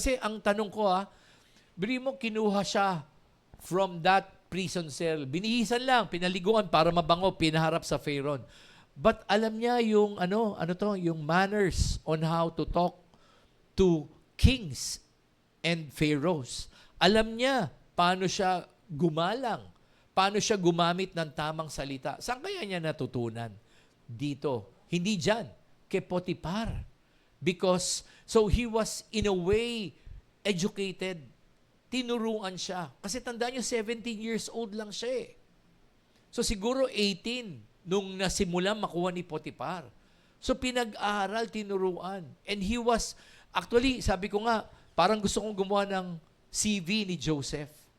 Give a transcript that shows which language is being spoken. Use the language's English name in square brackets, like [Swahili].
[Filipino] Kasi ang tanong ko bili mo, kinuha siya [English] from that prison cell. [Filipino] Binihisan lang, pinaliguan para mabango, pinaharap sa Pharaoh. [English] But [Filipino] alam niya yung yung [English] manners on how to talk to kings and pharaohs. [Filipino] Alam niya paano siya gumalang, paano siya gumamit ng tamang salita. Saan kaya niya natutunan? Dito. Hindi dyan. Kay Potiphar. [English] Because, so he was in a way educated. [Filipino] Tinuruan siya. Kasi tandaan niyo, 17 years old lang siya eh. So siguro 18 nung nasimula makuha ni Potiphar. So pinag-aaral, tinuruan. [English] And he was, actually, [Filipino] sabi ko nga, parang gusto kong gumawa ng CV ni Joseph.